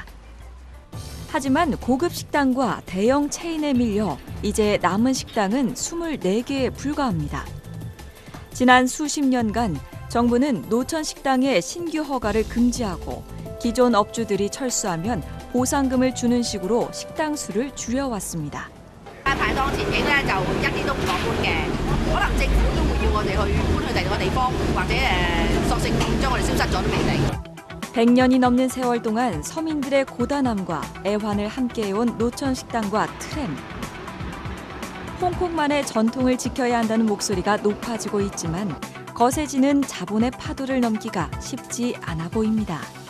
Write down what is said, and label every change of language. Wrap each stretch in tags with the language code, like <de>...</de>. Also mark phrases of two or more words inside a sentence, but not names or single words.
<ko>하지만 고급 식당과 대형 체인에 밀려 이제 남은 식당은 24개에 불과합니다. 지난 수십 년간 정부는 노천 식당의 신규 허가를 금지하고 기존 업주들이 철수하면 보상금을 주는 식으로 식당 수를 줄여왔습니다.</ko> <yue>排檔前景咧就一啲都唔樂觀嘅，可能政府都會要我哋去搬去第二個地方，或者索性將我哋消失咗都未定。</yue> <ko>100년이 넘는 세월 동안 서민들의 고단함과 애환을 함께해온 노천 식당과 트램. 홍콩만의 전통을 지켜야 한다는 목소리가 높아지고 있지만 거세지는 자본의 파도를 넘기가 쉽지 않아 보입니다.</ko>